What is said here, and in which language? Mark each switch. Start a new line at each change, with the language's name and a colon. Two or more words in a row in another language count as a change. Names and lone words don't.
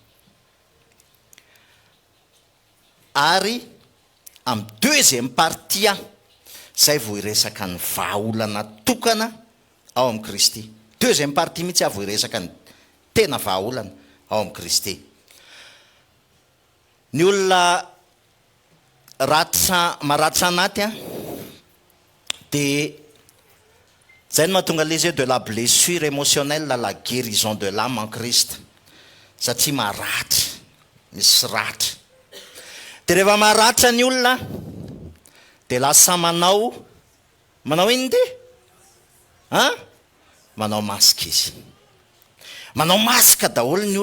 Malagasy: ary amin'ny
French: deuxième partie
Malagasy: zay vao iresaka ny vahaolana tokana ao amin'ny Kristy
French: deuxième partie
Malagasy: mihitsy vao iresaka ny tena vahaolana ao amin'ny Kristy ny olona maratra anaty dia zay no mahatonga
French: les yeux de la blessure émotionnelle la guérison de l'âme en Christ
Malagasy: satria maratra misy ratra dia rehefa maratra ny olona dia lasa manao iny dia manao masika izy manao masika daholo ny